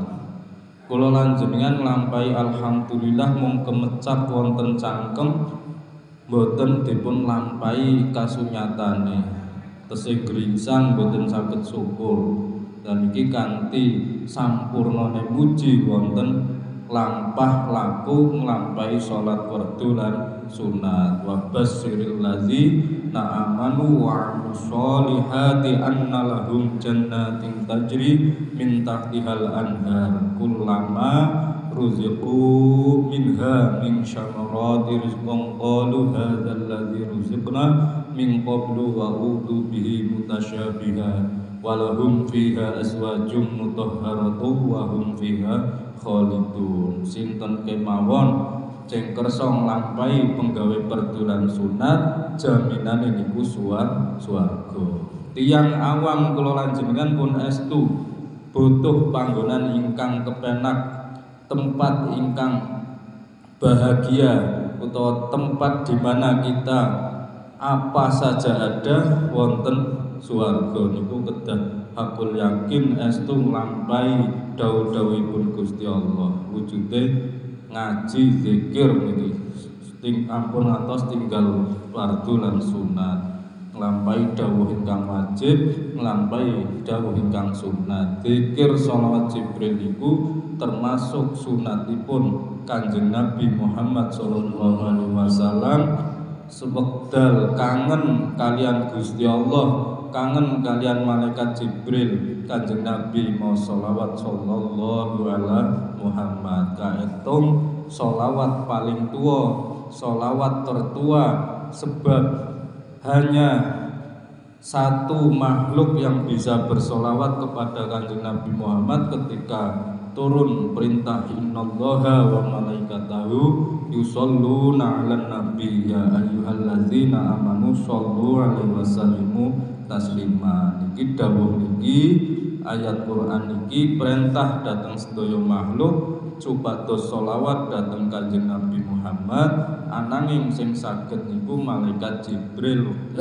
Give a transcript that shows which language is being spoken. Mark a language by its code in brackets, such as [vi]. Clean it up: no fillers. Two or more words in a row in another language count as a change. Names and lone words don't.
[jv] Kula lanjenengan nglampahi alhamdulillah mung kemecap wonten cangkem boten dipun lampahi kasunyatane. Tesih gringsang boten saged syukur. Dan iki kanthi sampurnane muji wonten lampah laku nglampahi salat fardu lan sunat. [ar] وبشر الذين آمنوا وعملوا الصالحات أن لهم جنات تجري من تحتها الأنهار كلما رزقوا منها من ثمرة رزقا قالوا هذا الذي رزقنا من قبل وأتوا به متشابها ولهم فيها أزواج مطهرة وهم فيها خالدون. [jv] Sinten kemawon sing kersa nglampahi penggawe perdulan sunat jaminane niku swarga. Tiyang awam kula lanjenengan pun estu butuh panggonan ingkang kepenak, tempat ingkang bahagia utawa [id] tempat di mana kita apa saja ada [jv] wonten swarga niku kedah [ar] حق اليقين [jv] estu nglampahi dawuh-dawuhipun Gusti Allah. Wujude ngaji zikir niki ampun ngantos tinggal fardu lan sunat, nglampahi dawuh ingkang wajib, nglampahi dawuh ingkang sunat. Zikir shalawat Jibril niku termasuk sunatipun Kanjeng Nabi Muhammad [ar] صلى الله عليه وسلم. [jv] Sewekdal kangen kalian Gusti Allah, kangen kalian malaikat Jibril, Kanjeng Nabi mau sholawat [ar] صلى الله على محمد. [id] Kaetung sholawat paling tua, sholawat tertua, sebab hanya satu makhluk yang bisa bersolawat kepada Kanjeng Nabi Muhammad ketika turun perintah [ar] إن الله وملائكته يصلون على النبي يا أيها الذين آمنوا صلوا عليه وسلموا تسليما. [jv] Niki dawuh niki ayat Quran niki perintah datang sedaya makhluk supados sholawat datang Kanjeng Nabi Muhammad, ananging sing saged niku malaikat Jibril.